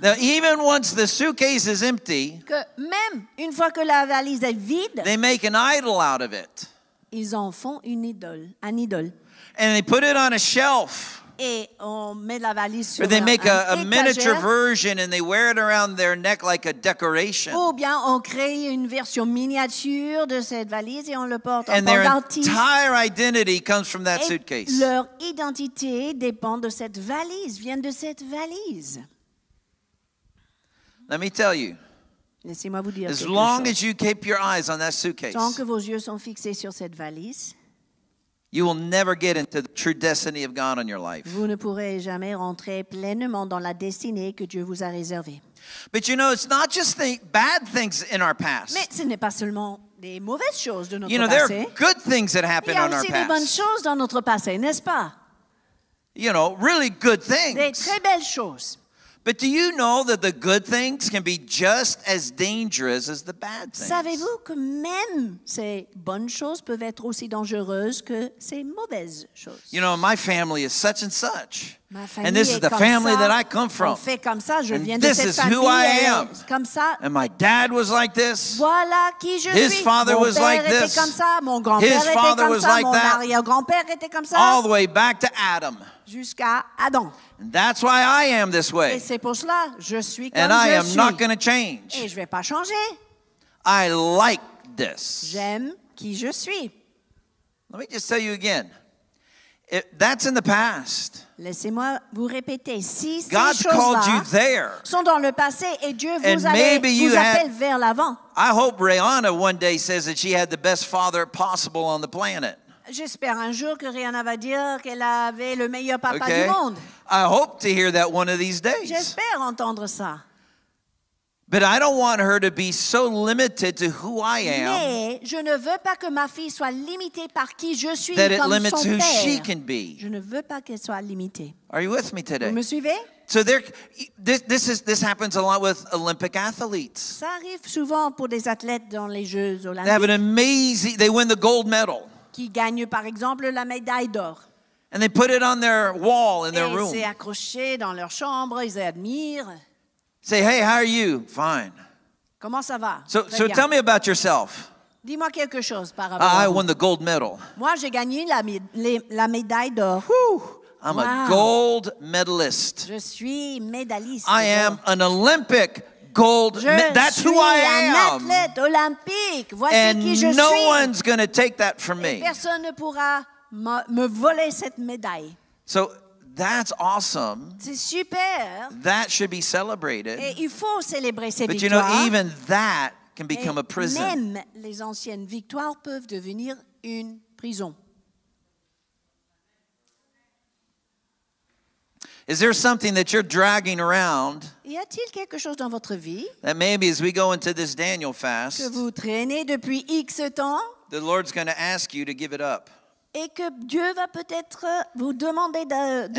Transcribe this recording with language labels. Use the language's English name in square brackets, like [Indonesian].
[English] that even once the suitcase is empty, [French] que même une fois que la valise est vide, [English] they make an idol out of it. [French] ils en font une idole, un idole. [English] And they put it on a shelf. [French] Et on met la valise sur [English] Or they make a [French] un [English] miniature [French] étagère. [English] version and they wear it around their neck like a decoration. [French] Ou bien on crée une version miniature de cette valise et on le porte en [English] And their [French] pendentif. [English] entire identity comes from that [French] Et [English] suitcase. [French] leur identité dépend de cette valise, vient de cette valise. [English] Let me tell you, [French] Laissez-moi vous dire [English] as [French] quelque [English] long [French] chose. [English] as you keep your eyes on that suitcase, [French] Tant que vos yeux sont fixés sur cette valise, [English] you will never get into the true destiny of God on your life. [French] vous ne pourrez jamais rentrer pleinement dans la destinée que Dieu vous a réservée. [English] But you know, it's not just the bad things in our past. [French] Mais ce n'est pas seulement des mauvaises choses de notre [English] You know, there [French] passé. [English] are good things that [French] Il [English] happen [French] y a [English] on our [French] aussi des bonnes [English] past. [French] choses dans notre passé, n'est-ce pas? [English] You know, really good [French] Des [English] things. [French] très belles choses. [English] But do you know that the good things can be just as dangerous as the bad things? [French] Savez-vous que même ces bonnes choses peuvent être aussi dangereuses que ces mauvaises choses? [English] You know, my family is such and such. [French] Ma famille [English] And this is [French] est [English] the [French] comme [English] family [French] ça, [English] that I come [French] on [English] from. [French] fait comme ça, je [English] And [French] viens de [English] this [French] cette [English] is [French] famille, [English] who I [French] elle est [English] am. [French] comme ça. [English] And my dad was like this. [French] Voilà qui je [English] His [French] suis. [English] father [French] Mon [English] was [French] père [English] like [French] était [English] this. [French] comme ça, mon grand-père [English] His [French] était [English] father [French] comme [English] was [French] ça, [English] like [French] mon [English] that. [French] arrière-grand-père était comme ça, [English] All the way back to Adam. [French] jusqu'à Adam. [English] And that's why I am this [French] Et [English] way. [French] c'est pour cela, je suis comme [English] And I [French] je [English] am [French] suis. [English] not going to [French] Et [English] change. [French] je ne vais pas changer. [English] I like this. [French] J'aime qui je suis. [English] Let me just tell you again. That's in the past. [French] Laissez-moi vous répéter, si ces [English] God's called you [French] choses-là [English] there. [French] sont dans le passé et Dieu [English] And [French] vous [English] maybe you [French] appelle vers l'avant. [English] I hope Rihanna one day says that she had the best father possible on the planet. [French] J'espère un jour que Rihanna va dire qu'elle avait le meilleur papa [English] Okay? [French] du monde. [English] I hope to hear that one of these days. [French] J'espère entendre ça. [English] But I don't want her to be so limited to who I am [French] Mais je ne veux pas que ma fille soit limitée par qui je suis [English] that it [French] comme [English] limits [French] son [English] who she [French] père. [English] can be. [French] Je ne veux pas qu'elle soit limitée. [English] Are you with me [French] Vous [English] today? [French] me suivez? [English] So this happens a lot with Olympic athletes. [French] Ça arrive souvent pour des athlètes dans les Jeux [English] They have an [French] olympiques [English] they win the gold medal. [French] qui gagnent par exemple la médaille d'or. [English] And they put it on their wall in their [French] Et [English] room. [French] c'est accroché dans leur chambre, ils admirent. [English] Say, hey, how are you? Fine. [French] Comment ça va? [English] So [French] Très bien. [English] tell me about yourself. [French] Dis-moi quelque chose par rapport [English] I [French] à vous. [English] won the gold medal. [French] Moi, j'ai gagné la médaille d'or. [English] Whew, I'm a Wow. gold medalist. [French] Je suis médailliste. [English] I am an Olympic gold. That's [French] Je [English] who [French] suis [English] I [French] un [English] am. [French] athlète olympique. Voici [English] And [French] qui je [English] no [French] suis. [English] one's going to take that from [French] Et [English] me. [French] personne ne pourra me voler cette médaille. [English] So that's awesome. [French] C'est super. [English] That should be celebrated. [French] Et il faut célébrer ces [English] But you know, [French] victoires. [English] even that can [French] Et [English] become a prison. [French] même les anciennes victoires peuvent devenir une prison. [English] Is there something that you're dragging around [French] Y a-t-il quelque chose dans votre vie [English] that maybe as we go into this Daniel [French] que [English] fast, [French] vous traînez depuis X temps [English] the Lord's going to ask you to give it up? [French] et que Dieu va peut-être vous demander de